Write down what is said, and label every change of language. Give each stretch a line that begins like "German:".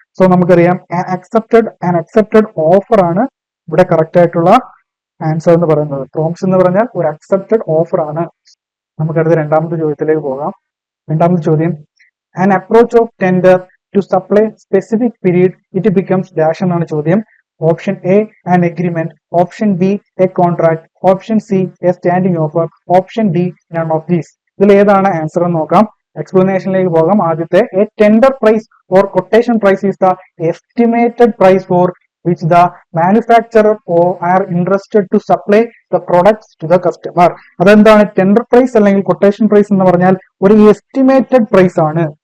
Malayalam: So നമുക്കറിയാം
English: an accepted offer
Malayalam: ആണ് ഇവിടെ കറക്റ്റ് ആയിട്ടുള്ള ആൻസർ എന്ന് പറയുന്നത്. പ്രോമിസ് എന്ന് പറഞ്ഞാൽ ഒരു അക്സെപ്റ്റഡ് ഓഫർ ആണ്. നമുക്കടുത്ത രണ്ടാമത്തെ ചോദ്യത്തിലേക്ക് പോകാം. രണ്ടാമത്തെ ചോദ്യം,
English: an approach of tender to supply specific period it becomes dash
Malayalam: എന്നാണ് ചോദ്യം.
English: Option A an agreement, option B a contract, option C a standing offer, option D none of these.
Malayalam: ഇതിൽ ഏതാണ് ആൻസർ എന്ന് നോക്കാം. എക്സ്പ്ലനേഷനിലേക്ക് പോകാം. ആദ്യത്തെ,
English: A tender price or quotation price is the estimated price for which the manufacturer are interested to supply the products to the customer.
Malayalam: അതെന്താണ് tender price അല്ലെങ്കിൽ quotation price എന്ന് പറഞ്ഞാൽ ഒരു എസ്റ്റിമേറ്റഡ് പ്രൈസ് ആണ്.